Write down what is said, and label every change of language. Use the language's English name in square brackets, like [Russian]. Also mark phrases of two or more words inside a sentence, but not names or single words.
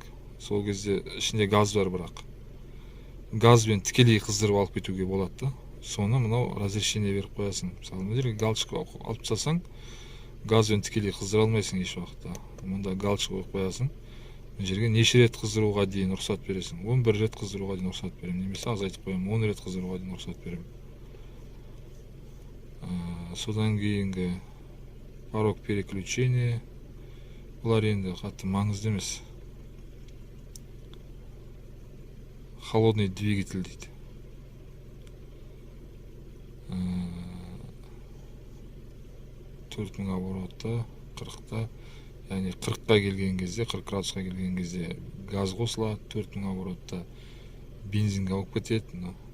[Kazakh] Сол кезде ішінде газ бар бірақ. Газбен тікелей қыздырып алып кетуге болады да. Соны мынау разрешение беріп қоясың. Мысалы, мына жерге галочка алып тастасаң, газбен тікелей қыздыра алмайсың еш уақытта. Мұнда галочка қойып қоясың. [Kyrgyz] мына жерге неше рет кыздырууга дейин уруксат бересиң? 11 рет кыздырууга дейин уруксат берем. Немесе азайтып коем, 10 рет кыздырууга дейин уруксат берем. Содан кийинги [Russian] порог переключения. [Kazakh] Булар енді қатты маңызды емес. [Russian] Холодный двигатель [Kazakh] дейді. 4000 оборотта, 40-та, яғни 40-қа келген кезде, 40 градусқа келген кезде газ қосылады, 4000 оборотта бензинге алып кетеді.